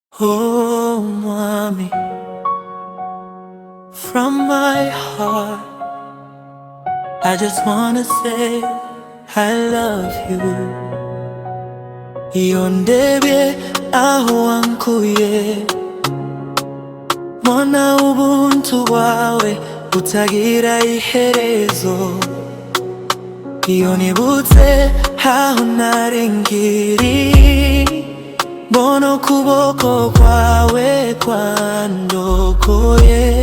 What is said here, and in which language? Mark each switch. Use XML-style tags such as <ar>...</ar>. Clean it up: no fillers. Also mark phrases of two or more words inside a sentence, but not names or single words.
<en>Oh, mommy, from my heart, I just wanna say I love you.</en> <rw>Yondebye aho wankuye, mbona ubuntu bwawe butagira iherezo. Iyo nibutse aho nari nkiri, mbona ukuboko kwawe kwandokoye.</rw>